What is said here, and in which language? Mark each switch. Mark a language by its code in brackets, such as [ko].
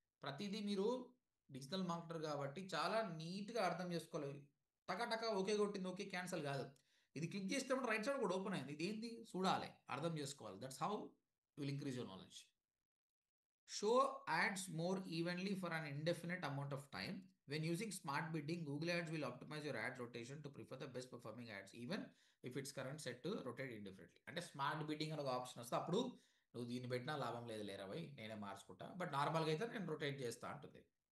[te] ప్రతిదీ మీరు digital marketer కాబట్టి చాలా నీట్గా అర్థం చేసుకోవాలి. టకా ఓకే కొట్టింది, ఓకే క్యాన్సల్ కాదు. ఇది క్లిక్ చేస్తే రైట్ సైడ్ కూడా ఓపెన్ అయింది, ఇది ఏంటి చూడాలి, అర్థం చేసుకోవాలి. [en] That's how you will increase your knowledge. Show ads more evenly for an indefinite amount of time. When using smart bidding, Google Ads will optimize your ad rotation to prefer the best performing ads, even if its current set to rotate indifferently. [te] అంటే smart bidding అనే ఒక option వస్తే అప్పుడు నువ్వు దీన్ని పెట్టినా లాభం లేదు లేరా పోయి నేనే మార్చుకుంటా, బట్ నార్మల్గా అయితే నేను రొటేట్ చేస్తా అంటుంది.